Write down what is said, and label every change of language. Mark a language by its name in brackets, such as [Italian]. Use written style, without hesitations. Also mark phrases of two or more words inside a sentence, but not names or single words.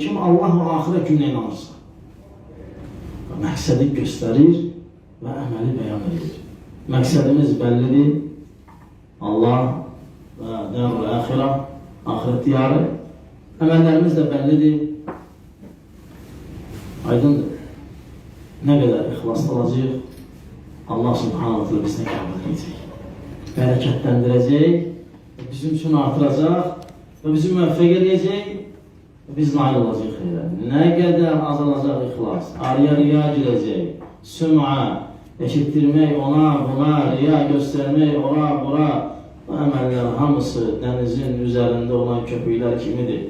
[Azerbaijani] Kim Allah və axirət gününə inanırsa, məqsədi göstərir və əməli bəyan edir. Məqsədimiz bəllidir. Allah və [Arabic] الدار الآخرة, [Azerbaijani] axirət diyarı. Əməllərimiz də bəllidir. Aydındır. Nə qədər ixlaslı olacaq, [Arabic] الله سبحانه وتعالى [Azerbaijani] bizdən qəbul edəcək. Bərəkətləndirəcək, bizim üçün artıracaq və bizi müvəffəq edəcək və biz nail olacaq xeyrə. Nə qədər azalacaq ixlas, araya riya girəcək, süm'a, eşitdirmək ona, buna, riya göstərmək ona, bura, bu əməllər hamısı dənizin üzərində olan köpüklər kimidir.